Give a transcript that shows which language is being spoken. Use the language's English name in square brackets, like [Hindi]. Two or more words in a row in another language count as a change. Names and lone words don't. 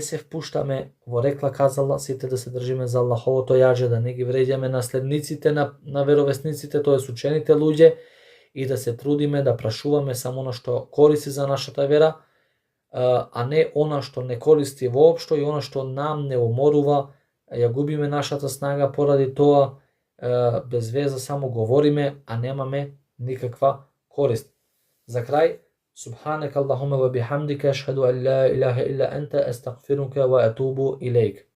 [Macedonian] се впуштаме во рекла казала, сите да се држиме за Аллаховото јаже, да не ги вреѓаме наследниците на веровесниците, тоест учените луѓе, и да се трудиме да прашуваме само она што користи за нашата вера, а не она што не користи воопшто и она што нам не уморува, ја губиме нашата снага поради тоа, без веза само говориме, а немаме никаква корист. За крај, [Arabic] سبحانك اللهم وبحمدك أشهد أن لا إله إلا أنت أستغفرك وأتوب إليك.